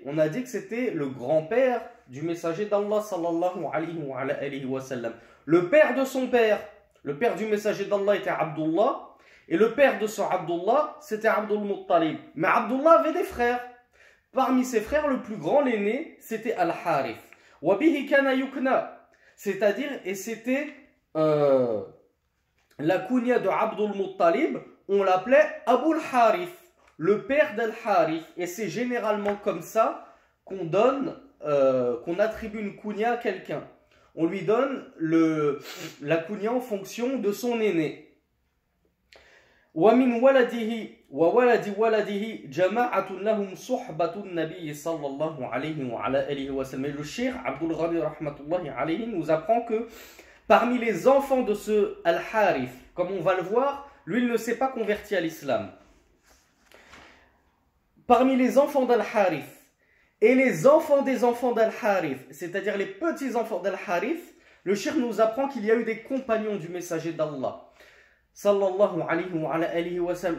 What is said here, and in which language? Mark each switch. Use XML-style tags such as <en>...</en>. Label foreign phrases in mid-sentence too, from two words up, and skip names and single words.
<fr>On a dit que c'était le grand-père du messager d'Allah</fr> <ar>صلى الله عليه وسلم.</ar> <fr>Le père de son père, le père du messager d'Allah était Abdullah, et le père de son Abdullah, c'était Abdul Muttalib. Mais Abdullah avait des frères. Parmi ses frères, le plus grand, l'aîné, c'était Al-Harith.</fr> <ar>وبه كان يكنى,</ar> <fr>c'est-à-dire, et c'était la kunya de Abdul Muttalib, on l'appelait Abul Harith, le père d'Al-Harith. Et c'est généralement comme ça qu'on donne, qu'on attribue une kunya à quelqu'un. On lui donne la kunya en fonction de son aîné.</fr> <ar>ومن ولده وولد ولده جماعة لهم صحبة النبي صلى الله عليه وعلى آله وسلم.</ar> <fr>Le cheikh Abdul Ghani</fr> <ar>رحمة الله عليه</ar> <fr>nous apprend que parmi les enfants de ce Al-Harith, comme on va le voir, lui il ne s'est pas converti à l'islam. Parmi les enfants d'Al-Harith et les enfants des enfants d'Al-Harith, c'est-à-dire les petits-enfants d'Al-Harith, le cheikh nous apprend qu'il y a eu des compagnons du messager d'Allah</fr> <ar>صلى الله عليه وسلم.</ar>